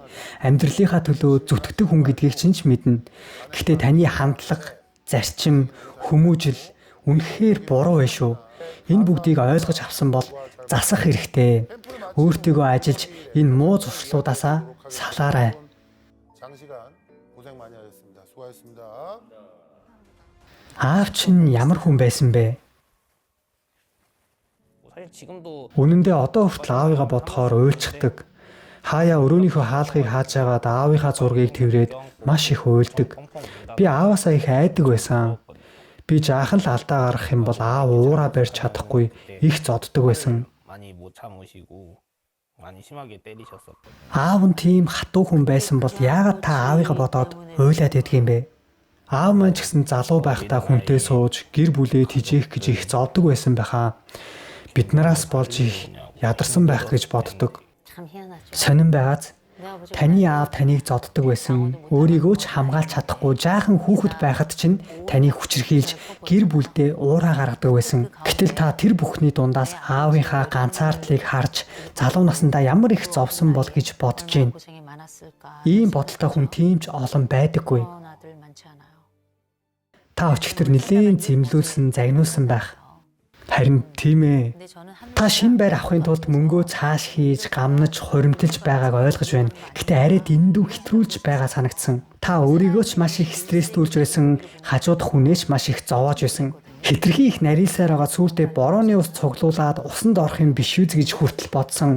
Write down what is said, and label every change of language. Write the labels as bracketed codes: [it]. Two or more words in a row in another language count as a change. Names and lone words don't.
[mn] Амьдралынхаа төлөө зүтгэдэг хүн гэдгийг чинь ч мэднэ. Гэхдээ таны хандлага, зарчим, хүмүүжил үнэхээр буруу вэ шүү. Энэ бүгдийг ойлгож авсан бол засах хэрэгтэй. Өөртөөгөө ажиллаж энэ муу зуршлуудаасаа салаарай. [ko] 장시간 고생 많이 하셨습니다. 수고하셨습니다. [mn] Аав чинь ямар хүн байсан бэ? [ko] 사실 지금도 [mn] Үнэндээ одоо хүртэл аавыгаа бодохоор уйлцдаг. Хаяа өрөөнийхөө хаалгыг хааж байгаад аавынхаа зургийг тэрврээд маш их уйлдаг. Би ааваасаа их айдаг байсан. Би жаахан л алдаа гаргах юм бол аав уураа барьж чадахгүй их зоддог байсан. [ko] 많이 못 참으시고 많이 심하게 때리셨었고 [mn] Аав нь тийм хатуу хүн байсан бол яагаад та аавыгаа бодоод уйлаад идэх юм бэ? Аав маань ч гэсэн залуу байхдаа хүнтэй сууж гэр бүлээ тижээх гэж их зовдөг байсан байхаа. Бид нараас болж их ядарсан байх гэж боддог. [ko] 참 희한하죠. [mn] Сонин байгааз таны аав таныг зоддог байсан. Өөрийгөө ч хамгаалж чадахгүй жаахан хүүхэд байхад чинь таныг хүчрхийлж гэр бүлдээ уураа гаргадаг байсан. Гэтэл та тэр бүхний дундаас аавынхаа ганцаардлыг харж залуу насндаа ямар их зовсон бол гэж бодож байна. [ko] 고생이 많았을까. [mn] Ийм бодолтой хүн тийм ч олон байдаггүй. [ko] 그런 아들 많지 않아요. [mn] Та өчигдөр нэлээд зэмлүүлсэн, загнуулсан байх. Харин тийм ээ. [ko] 근데 저는 한 [mn] Та шин байр авахын тулд мөнгөө цааш хийж, гамнаж, хуримтэлж байгааг ойлгож байна. Гэтэ арай дэндүү хэтрүүлж байгаа санагдсан. Та өөрийгөө ч маш их стресстүүлж байсан, хажуудах хүнээс маш их зовоож байсан. Хитрхи их нарийсаар байгаа сүултээ борооны ус цуглуулад усанд орох юм биш үү гэж хүртэл бодсон.